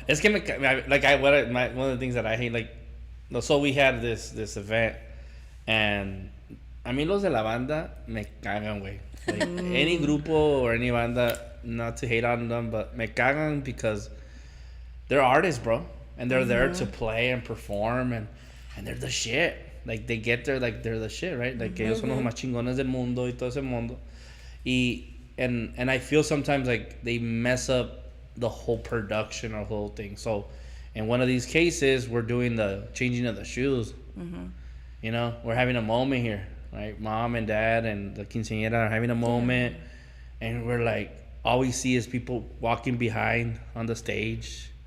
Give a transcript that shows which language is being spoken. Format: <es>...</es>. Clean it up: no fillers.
<es>Es que</es> <en>one of the things that I hate, like, no, so we had this event, and</en> <es>a mí los de la banda me cagan, güey.</es> <en>Like, any grupo or any banda, not to hate on them, but</en> <es>me cagan</es> <en>because they're artists, bro, and they're there to play and perform, and they're the shit. Like, they get there like they're the shit, right? Like,</en> <es>ellos son los más chingones del mundo y todo ese mundo.</es> <en>And I feel sometimes like they mess up the whole production or whole thing. So in one of these cases, we're doing the changing of the shoes. You know, we're having a moment here, right? Mom and dad and the quinceañera are having a moment, and we're like, all we see is people walking behind on the stage.</en>